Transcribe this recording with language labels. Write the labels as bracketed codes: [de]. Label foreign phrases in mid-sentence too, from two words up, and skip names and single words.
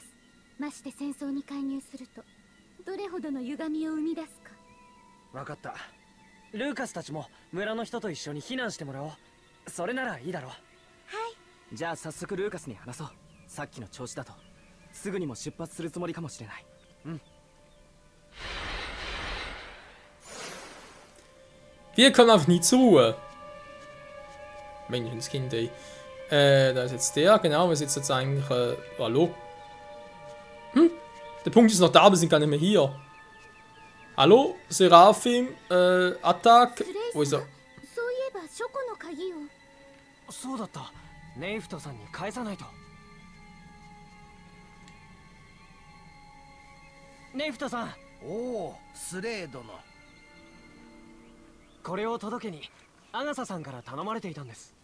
[ja] まして戦争に介入するとどれほどの歪みを生み出すか。分かった。ルーカスたちも村の人と一緒に避難してもらおう。それならいいだろう。はい。じゃあ早速ルーカスに話そう。さっきの調子だとすぐにも出発するつもりかもしれない。うん。 [de] Wir kommen einfach nie zur Ruhe. Menschenskind, ey. Da ist jetzt der, genau, was ist jetzt eigentlich, hallo? Hm? Der Punkt ist noch da, aber wir sind gar nicht mehr hier. Hallo? Seraphim, Attack, wo ist er? [ja] そういえば書庫の鍵を。そうだった。ネイフトさんに返さないと。ネイフトさん。おお、スレー殿。これを届けにアガサさんから頼まれていたんです。